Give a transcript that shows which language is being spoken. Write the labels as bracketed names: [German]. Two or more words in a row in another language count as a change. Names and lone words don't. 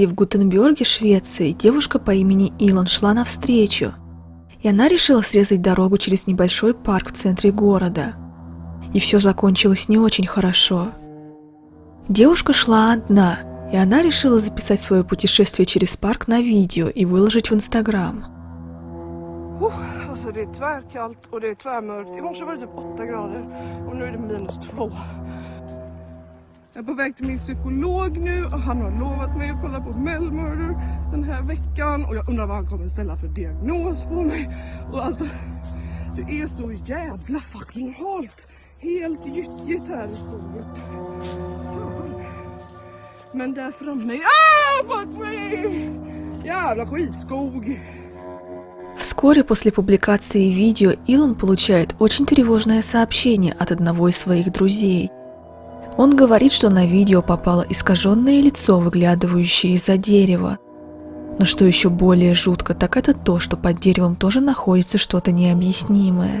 [Russian] в Гутенберге, Швеции, девушка по имени Илон шла навстречу, и она решила срезать дорогу через небольшой парк в центре города. И все закончилось не очень хорошо. Девушка шла одна, и она решила записать свое путешествие через парк на видео и выложить в Инстаграм. [Swedish] Alltså det är tvärkallt och det är tvärmörkt. I morse var det typ 8 grader och nu är det -2. Jag är på väg till min psykolog nu och han har lovat mig att kolla på Mel Murder den här veckan och jag undrar vad han kommer ställa för diagnos på mig. Och alltså, det är så jävla fucking halt. Helt gyttjigt här i skogen. Fan. Men där framme, [English] fuck me! [Swedish] Jävla skitskog! [Russian] Вскоре после публикации видео Илон получает очень тревожное сообщение от одного из своих друзей. Он говорит, что на видео попало искаженное лицо, выглядывающее из-за дерева. Но что еще более жутко, так это то, что под деревом тоже находится что-то необъяснимое.